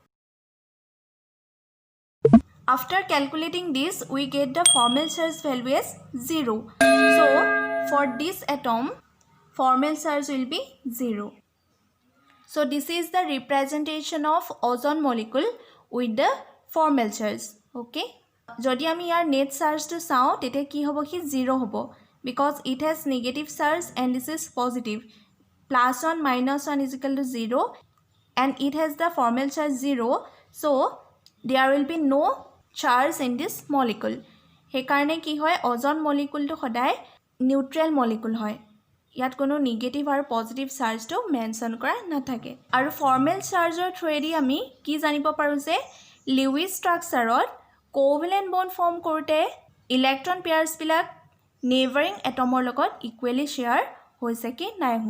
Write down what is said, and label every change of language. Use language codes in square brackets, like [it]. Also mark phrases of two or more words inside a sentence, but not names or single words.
[en] After calculating this, we get the formal charge value as 0. So for this atom, formal charge will be 0. So this is the representation of ozone molecule with the formal charge. [as] Okay. যদি আমি ইয়াৰ [en] net charge [as] চাওঁ তেতিয়া কি হ'ব কি 0 হ'ব [en] because it has negative charge and this is positive. Plus 1 minus 1 is equal to 0 and it has the formal charge 0. So there will be no charge in this molecule. [as] সেইকাৰণে কি হয় ozone moleculeটো সদায় [en] neutral molecule [as] হয়. ইয়াত কোনো নেগেটিভ আৰু পজিটিভ চাৰ্জটো মেনশ্যন কৰা নাথাকে আৰু [en] formal charge [as] থ্ৰুৱেদি আমি কি জানিব পাৰোঁ যে [en] Lewis structure covalent bond form [as] কৰোঁতে [en] electron pairs neighbouring atom [as] লগত ইকুৱেলি শ্বেয়াৰ হৈছে কি নাই হোৱা